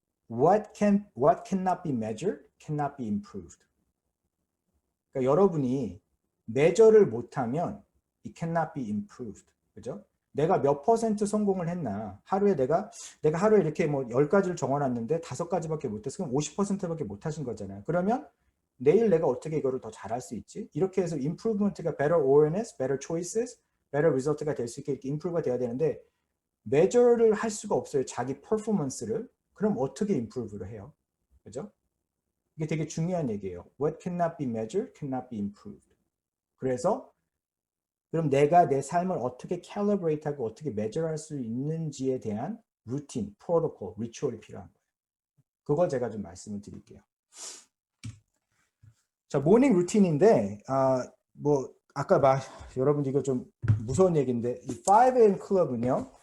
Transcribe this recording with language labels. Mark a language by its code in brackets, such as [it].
[en] What cannot be measured cannot be improved. [ko] 그러니까 여러분이 매저를 못하면 [en] it cannot be improved. [ko] 그죠? 내가 몇 퍼센트 성공을 했나 하루에 내가 하루에 이렇게 뭐 10가지를 적어놨는데 5가지밖에 못했어. 그럼 50%밖에 못하신 거잖아요. 그러면 내일 내가 어떻게 이거를 더 잘할 수 있지? 이렇게 해서 improvement가 [en] better awareness, better choices, better result [ko] 가 될 수 있게 이렇게 improve가 돼야 되는데 measure를 할 수가 없어요. 자기 퍼포먼스를. 그럼 어떻게 improve를 해요? 그죠? 이게 되게 중요한 얘기예요. [en] What cannot be measured cannot be improved. [ko] 그래서 그럼 내가 내 삶을 어떻게 calibrate하고 어떻게 measure할 수 있는지에 대한 루틴, 프로토콜, 리추얼이 필요한 거예요. 그걸 제가 좀 말씀을 드릴게요. 자, 모닝 루틴인데 뭐 아까 여러분 이거 좀 무서운 얘기인데 이 5am 클럽은요.